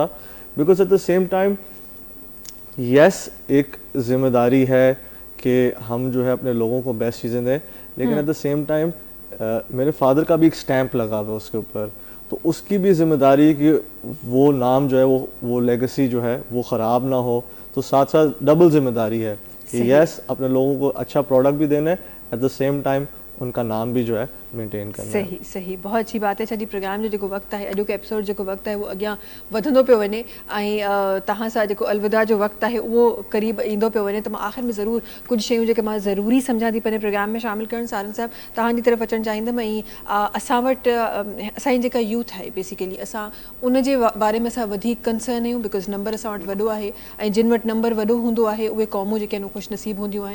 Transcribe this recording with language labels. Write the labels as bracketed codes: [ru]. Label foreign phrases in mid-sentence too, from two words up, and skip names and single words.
[en] because at the same time [ur] یس ایک ذمہ داری ہے کہ ہم جو ہے اپنے لوگوں کو بیسٹ چیزیں دیں، لیکن [en] at the same time [ur] میرے فادر کا بھی ایک اسٹیمپ لگا ہوا ہے اس کے اوپر، تو اس کی بھی ذمہ داری ہے کہ وہ نام جو ہے وہ لیگسی جو ہے وہ خراب نہ ہو. تو ساتھ ساتھ ڈبل ذمہ داری ہے کہ یس اپنے لوگوں کو اچھا پروڈکٹ بھی دینا ہے، [en] at the same time [ur] ان کا نام بھی جو ہے مینٹین کرنا ہے. صحیح بہت اچھی بات ہے. اچھا جی پروگرام جو [sd] जेको वक़्तु आहे, अॼु जो एपिसोड जेको वक़्तु आहे उहो अॻियां वधंदो पियो वञे ऐं तव्हां सां जेको अलविदा जो वक़्तु आहे उहो क़रीब ईंदो पियो वञे. त मां आख़िर में ज़रूरु कुझु शयूं जेके मां ज़रूरी सम्झां थी पंहिंजे प्रोग्राम में शामिलु करणु सारन साहिबु तव्हांजी तरफ़ अचणु चाहींदमि. ऐं असां वटि असांजी जेका यूथ आहे बेसिकली असां उन जे बारे में असां वधीक कंसर्न आहियूं, बिकॉज़ नंबर असां वटि वॾो आहे ऐं जिन वटि नंबर वॾो हूंदो आहे उहे क़ौमूं जेके आहिनि ख़ुशि नसीब हूंदियूं आहिनि.